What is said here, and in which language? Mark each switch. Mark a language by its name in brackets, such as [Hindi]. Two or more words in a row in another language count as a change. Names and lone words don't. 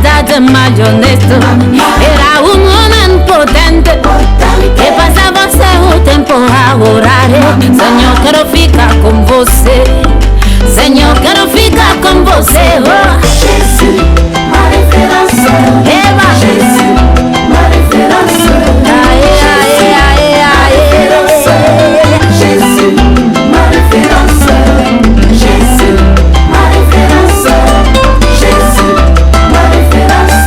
[Spanish] fuerte más honesto. Era un hombre potente que pasaba [Portuguese] seu tempo a orar. Senhor, quero ficar com você. Senhor, quero ficar com você. Oh. [French] Jésus, ma référence. Eva. Jésus, ma référence. Jésus, ma référence. Jésus, ma référence. Jésus, ma référence.